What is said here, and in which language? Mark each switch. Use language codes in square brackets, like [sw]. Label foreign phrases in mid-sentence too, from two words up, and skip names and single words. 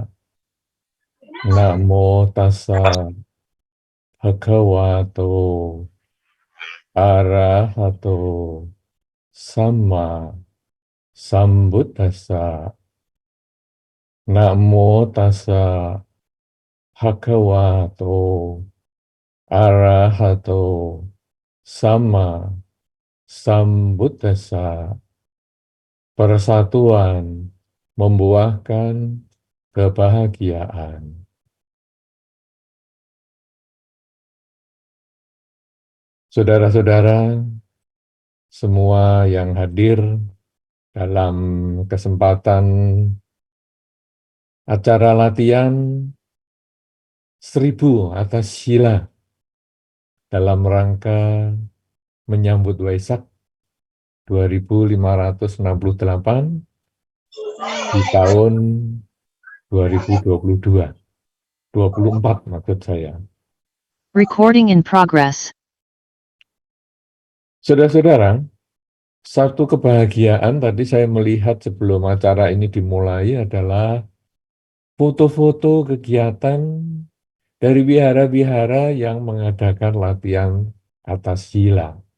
[pi] Namo tassa bhagavato arahato sama sambuddhassa. Namo tassa bhagavato arahato sama sambuddhassa. [id] Persatuan membuahkan kebahagiaan. Saudara-saudara, semua yang hadir dalam kesempatan acara latihan 1000 atas sila dalam rangka menyambut Waisak 2568 di tahun 2022, 24 maksud saya. [en] Recording in progress. [id] Saudara-saudara, satu kebahagiaan tadi saya melihat sebelum acara ini dimulai adalah foto-foto kegiatan dari wihara-wihara yang mengadakan latihan atas sila.